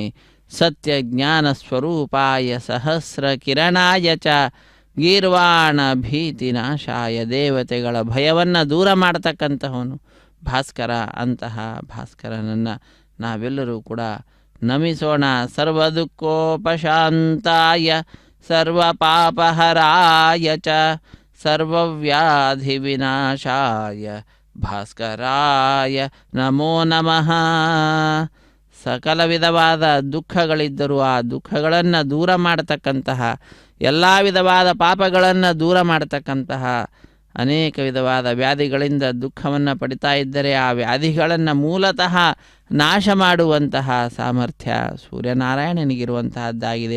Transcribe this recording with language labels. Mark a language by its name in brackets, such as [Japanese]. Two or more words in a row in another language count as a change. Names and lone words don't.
[Sanskrit] ಸತ್ಯ ಜ್ಞಾನ ಸ್ವರೂಪಾಯ ಸಹಸ್ರ ಕಿರಣಾಯ ಚ ಗೀರ್ವಾಣ ಭೀತಿ ನಾಶಾಯ. [Kannada] ದೇವತೆಗಳ ಭಯವನ್ನು ದೂರ ಮಾಡತಕ್ಕಂತಹವನು ಭಾಸ್ಕರ. ಅಂತಹ ಭಾಸ್ಕರನನ್ನು ನಾವೆಲ್ಲರೂ ಕೂಡ ನಮಿಸೋಣ. [Sanskrit] ಸರ್ವ ದುಃಖೋಪಶಾಂತಾಯ ಸರ್ವ ಪಾಪಹರಾಯ ಚ ಸರ್ವವ್ಯಾಧಿ ವಿನಾಶಾಯ ಭಾಸ್ಕರಾಯ ನಮೋ ನಮಃ. [Kannada] ಸಕಲ ವಿಧವಾದ ದುಃಖಗಳಿದ್ದರೂ ಆ ದುಃಖಗಳನ್ನು ದೂರ ಮಾಡತಕ್ಕಂತಹ, ಎಲ್ಲ ವಿಧವಾದ ಪಾಪಗಳನ್ನು ದೂರ ಮಾಡತಕ್ಕಂತಹ, ಅನೇಕ ವಿಧವಾದ ವ್ಯಾಧಿಗಳಿಂದ ದುಃಖವನ್ನು ಪಡಿತಾ ಇದ್ದರೆ ಆ ವ್ಯಾಧಿಗಳನ್ನು ಮೂಲತಃ ನಾಶ ಮಾಡುವಂತಹ ಸಾಮರ್ಥ್ಯ ಸೂರ್ಯನಾರಾಯಣನಿಗಿರುವಂತಹದ್ದಾಗಿದೆ.